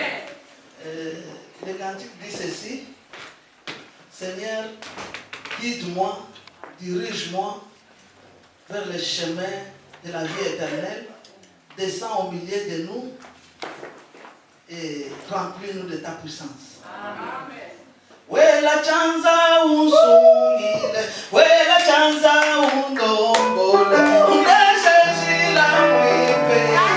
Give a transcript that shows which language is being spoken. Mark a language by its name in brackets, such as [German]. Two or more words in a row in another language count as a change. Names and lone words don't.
[French] Le cantique dit ceci. Seigneur, guide-moi, dirige-moi vers le chemin de la vie éternelle. Descends au milieu de nous et remplis-nous de ta puissance. Amen. [Bemba] Wela chanza unsungile, wela chanza undombole, undeshe shila mwipe.